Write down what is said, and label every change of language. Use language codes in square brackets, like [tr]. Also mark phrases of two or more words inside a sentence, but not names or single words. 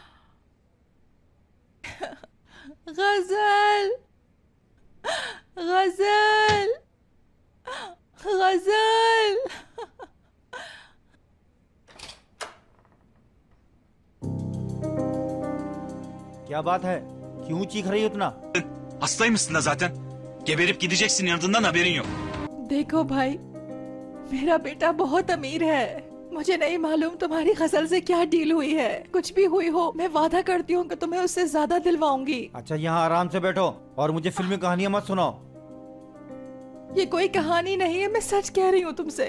[hi] गजल, गजल, गजल। क्या बात है, क्यों चीख रही हो इतना? [tr] Hastaymışsın da zaten. Geberip gideceksin, yanından haberin yok. [hi] देखो भाई, मेरा बेटा बहुत अमीर है। मुझे नहीं मालूम तुम्हारी गजल से क्या डील हुई है। कुछ भी हुई हो, मैं वादा करती हूँ कि तुम्हें उससे ज्यादा दिलवाऊंगी। अच्छा, यहाँ आराम से बैठो और मुझे फिल्मी कहानियाँ मत सुनाओ। ये कोई कहानी नहीं है, मैं सच कह रही हूँ तुमसे।